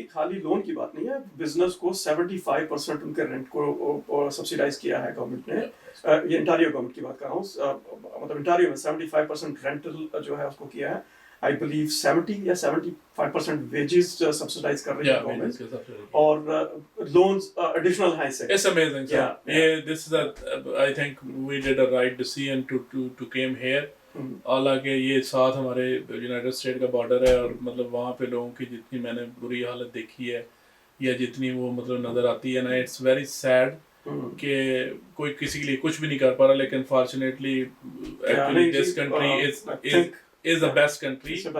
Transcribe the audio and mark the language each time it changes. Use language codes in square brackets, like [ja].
[ur] خالی لون کی بات نہیں ہے، بزنس کو 75% ان کے رینٹ کو سبسیڈائز کیا ہے گورنمنٹ نے. یہ انٹاریو گورنمنٹ کی بات کر رہا ہوں، مطلب انٹاریو میں 75% رینٹل جو ہے اس کو کیا ہے. [en] I believe [ur] 70 یا 75% ویجز سبسیڈائز کر رہی ہے گورنمنٹ، اور لونز ایڈیشنل ہیں سے. [en] It's amazing. This is I think we did a right decision to came here. [ur] حالانکہ یہ ساتھ ہمارے یونائٹڈ اسٹیٹ کا بارڈر ہے، اور مطلب وہاں پہ لوگوں کی جتنی میں نے بری حالت دیکھی ہے یا جتنی وہ مطلب نظر آتی ہے نا، [en] it's very sad [ur] کہ کوئی کسی کے لیے کچھ بھی نہیں کر پا رہا. لیکن [en] Fortunately actually this country is the best country.